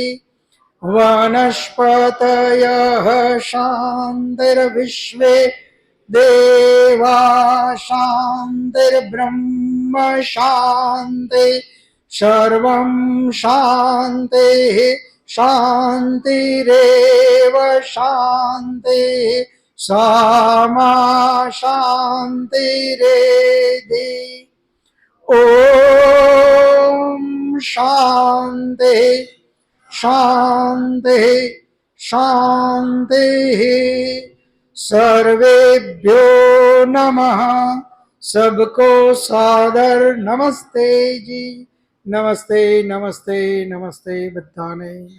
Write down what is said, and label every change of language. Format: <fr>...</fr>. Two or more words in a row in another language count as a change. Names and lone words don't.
<sa>વનસ્પતયઃ શાંતિર્વિશ્વે દેવા શાંતિર્બ્રહ્મ શાંતિ સર્વં શાંતિ શાંતિરેવ શાંતિ સામા શાંતિરેધિ. ઓમ શાંતિ શાંતિ શાંતિ. सर्वेभ्यो नमः.</sa> <hi>सबको सादर नमस्ते जी.</hi> <gu>નમસ્તે નમસ્તે નમસ્તે બધાને.</gu>